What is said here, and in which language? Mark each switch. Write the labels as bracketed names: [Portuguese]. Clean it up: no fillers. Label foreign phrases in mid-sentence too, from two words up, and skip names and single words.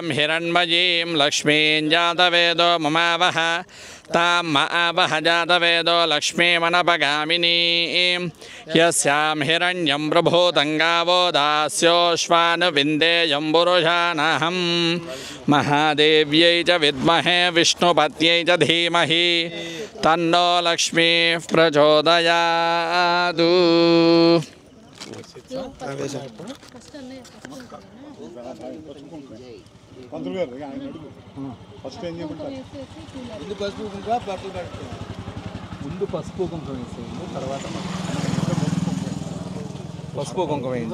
[Sanskrit] हिरण्मयीं लक्ष्मीं जातवेदो ममावह तां आवह जातवेदो लक्ष्मीमनपगामिनीं यस्यां हिरण्यं प्रभूतं गावो दास्योश्वानुविन्देयं पुरुषानहं महादेव्यै च विद्महे विष्णुपत्यै च धीमहि तन्नो लक्ष्मीः प्रचोदयातु [Telugu] పంతులు గారు ఆయన అడుగు ఫస్ట్ ఏం చేయమంటారు ముందు పసుపు కుంకుమ వేసేయండి తర్వాత పసుపు కుంకుమ వేయండి